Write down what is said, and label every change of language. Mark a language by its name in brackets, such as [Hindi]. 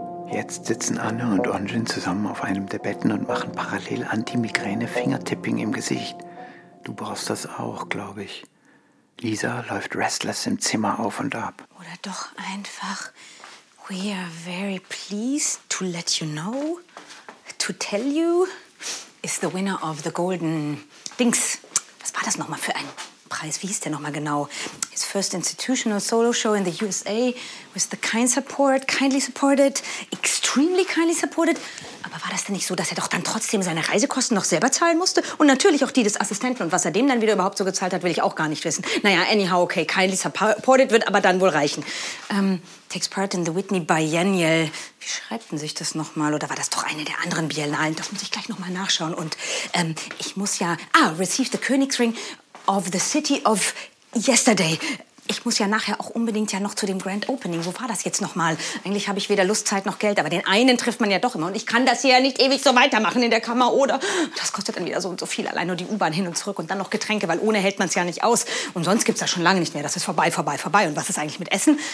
[German] Jetzt sitzen Anne und Onjin zusammen auf einem der Betten und machen parallel Anti-Migräne-Fingertipping im Gesicht. Du brauchst das auch, glaube ich. Lisa läuft restless im Zimmer auf und ab. Oder doch einfach, [English] we are very pleased to let you know, to tell you, is the winner of the golden Dings. [German] Was war das nochmal für ein Preis? Wie hieß der nochmal genau? [English] His first institutional solo show in the USA with the kind support, kindly supported, extremely kindly supported. [German] Aber war das denn nicht so, dass er doch dann trotzdem seine Reisekosten noch selber zahlen musste? Und natürlich auch die des Assistenten. Und was er dem dann wieder überhaupt so gezahlt hat, will ich auch gar nicht wissen. [English] Naja, anyhow, okay, kindly supported [German] wird aber dann wohl reichen. [English] Takes part in the Whitney Biennial. [German] Wie schreibt denn sich das nochmal? Oder war das doch eine der anderen Biennalen? Das muss ich gleich nochmal nachschauen. Und ich muss ja... [English] Ah, received the Königsring of the City of Yesterday. [German] Ich muss ja nachher auch unbedingt ja noch zu dem Grand Opening. Wo war das jetzt nochmal? Eigentlich habe ich weder Lust, Zeit noch Geld, aber den einen trifft man ja doch immer. Und ich kann das hier ja nicht ewig so weitermachen in der Kammer, oder? Das kostet dann wieder so und so viel. Allein nur die U-Bahn hin und zurück und dann noch Getränke, weil ohne hält man es ja nicht aus. Und sonst gibt es das schon lange nicht mehr. Das ist vorbei, vorbei, vorbei. Und was ist eigentlich mit Essen?